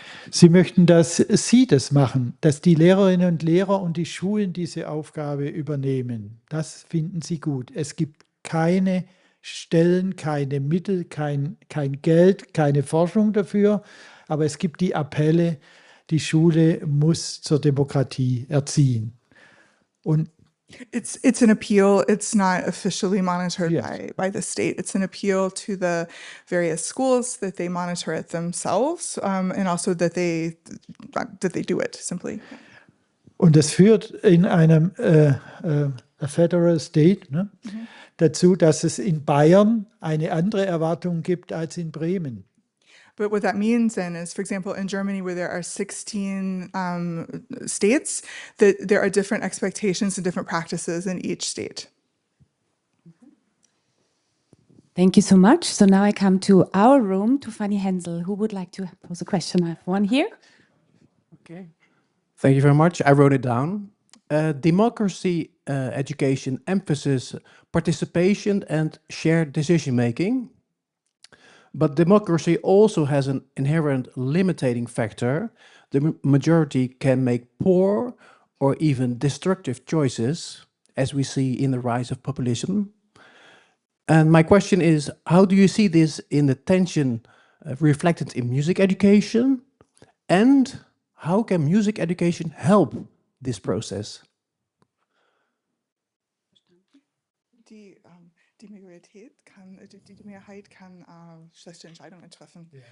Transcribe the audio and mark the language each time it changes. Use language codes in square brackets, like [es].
[de] Sie möchten, dass Sie das machen, dass die Lehrerinnen und Lehrer und die Schulen diese Aufgabe übernehmen. Das finden Sie gut. Es gibt keine Stellen, keine Mittel, kein Geld, keine Forschung dafür, aber es gibt die Appelle, die Schule muss zur Demokratie erziehen. Und [en] It's an appeal. It's not officially monitored Yes. by the state. It's an appeal to the various schools that they monitor it themselves, and also that they do it simply. [de] Und das führt in einem [en] a federal state [de] dazu, dass es in Bayern eine andere Erwartung gibt als in Bremen. [en] But what that means then is, for example, in Germany, where there are 16 states, that there are different expectations and different practices in each state. Thank you so much. So now I come to our room, to Fanny Hensel. Who would like to pose a question? I have one here. Okay. Thank you very much. I wrote it down. Democracy education emphasizes participation and shared decision-making. But democracy also has an inherent limiting factor. The majority can make poor or even destructive choices, as we see in the rise of populism. And my question is, how do you see this in the tension reflected in music education? And how can music education help this process? [de] Die Mehrheit kann schlechte Entscheidungen treffen.